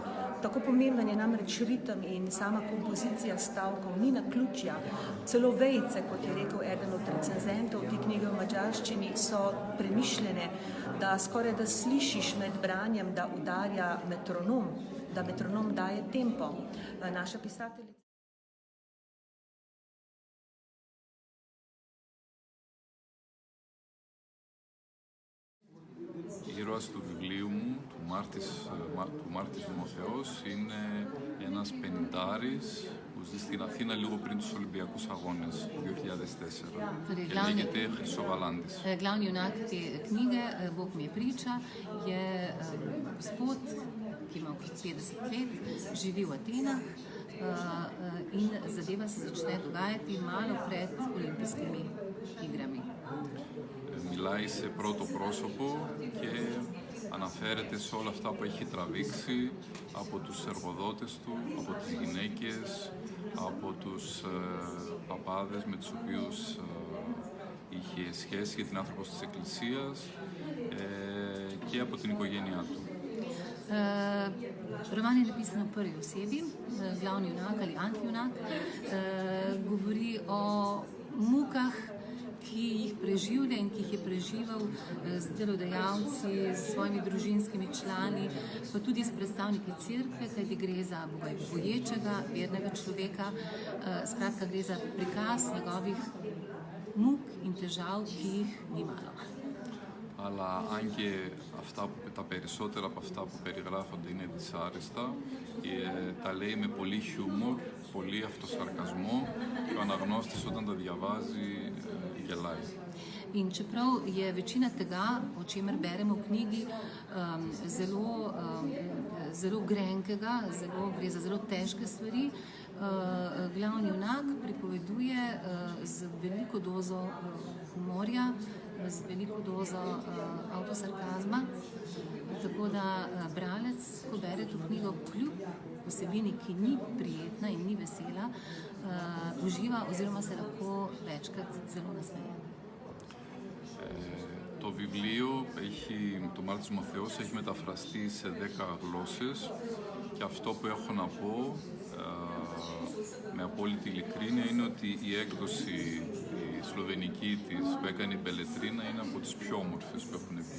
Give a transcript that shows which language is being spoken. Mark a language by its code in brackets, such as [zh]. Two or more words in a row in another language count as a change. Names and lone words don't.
[sl] Tako pomemben je namreč ritem in sama kompozicija stavkov, ni naključja. Celo vejice, kot je rekel eden od recenzentov te knjige v madžarščini, so premišljene, da skoraj da slišiš med branjem, da udarja metronom, da metronom daje tempo. Naša pisateljica. [el] Ήρωας του βιβλίου μου, του Μάρτης Δημοθεός, είναι ένας πενηντάρης που ζει στην Αθήνα λίγο πριν τους Ολυμπιακούς Αγώνες του 2004 και λέγεται Χρυσοβαλάντης. [sl] Glavni junak te knjige, Bog mi je priča, je gospod, ki ima okrog 50 let, živi v Atenah in zadeva se začne dogajati malo pred olimpijskimi igrami. [el] Μιλάει σε πρώτο πρόσωπο και αναφέρεται σε όλα αυτά που έχει τραβήξει από τους εργοδότες του, από τις γυναίκες, από τους παπάδες με τους οποίους είχε σχέση, γιατί είναι άνθρωπος της Εκκλησίας και από την οικογένειά του. [sl] Roman je napisan v prvi osebi, glavni junak ali antijunak, govori o mukah, ki jih preživlja in ki jih je preživel z delodajalci, s svojimi družinskimi člani, pa tudi s predstavniki cerkve, kajti gre za bogoječega, vernega človeka. Skratka, gre za prikaz njegovih muk in težav, ki jih ni malo. [el] Αλλά αν και τα περισσότερα από αυτά που περιγράφονται είναι δυσάρεστα, τα λέει με πολύ χιούμορ, πολύ αυτοσαρκασμό και ο αναγνώστης όταν τα διαβάζει γελάει. [sl] In čeprav je večina tega, o čemer beremo v knjigi, zelo grenkega, gre za zelo težke stvari, glavni junak pripoveduje z veliko dozo humorja, z veliko dozo avtosarkazma, tako da bralec, ko bere to knjigo, kljub vsebini, ki ni prijetna in ni vesela, uživa oziroma se lahko večkrat zelo nasmeje. [el] Το βιβλίο του Μάρτης Δημοθεός έχει μεταφραστεί σε 10 γλώσσες και αυτό που έχω να πω με απόλυτη ειλικρίνεια είναι ότι η έκδοση η σλοβενική της που έκανε η Μπελετρίνα είναι από τις πιο όμορφες που έχουν βγει.